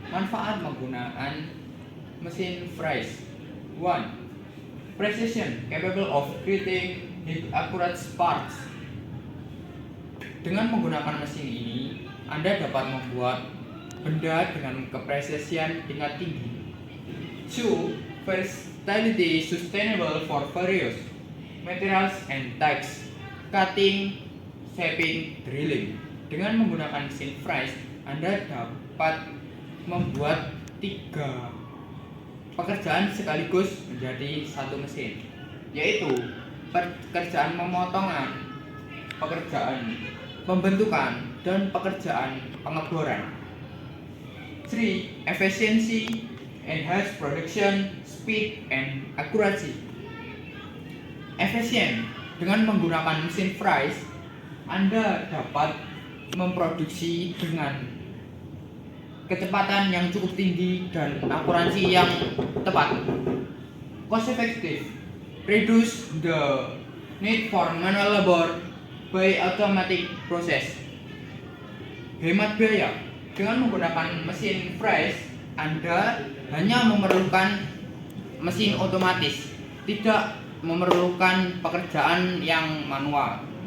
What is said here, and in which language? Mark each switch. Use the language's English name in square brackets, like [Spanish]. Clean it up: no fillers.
[Indonesian] Manfaat menggunakan mesin freeze. 1. [English] Precision, capable of creating accurate parts. [Indonesian] Dengan menggunakan mesin ini, Anda dapat membuat benda dengan kepresisian tingkat tinggi. 2. [English] Versatility, sustainable for various materials and types. Cutting, shaping, drilling. [Indonesian] Dengan menggunakan mesin freeze, Anda dapat membuat 3 pekerjaan sekaligus menjadi satu mesin, yaitu pekerjaan pemotongan, pekerjaan pembentukan, dan pekerjaan pengeboran. 3. [English] Efficiency, enhance production, speed, and accuracy. [Indonesian] Efisien. Dengan menggunakan mesin freeze, Anda dapat memproduksi dengan kecepatan yang cukup tinggi dan akurasi yang tepat. [English] Cost effective, reduce the need for manual labor by automatic process. [Indonesian] Hemat biaya. Dengan menggunakan mesin freeze, Anda hanya memerlukan mesin otomatis, tidak memerlukan pekerjaan yang manual.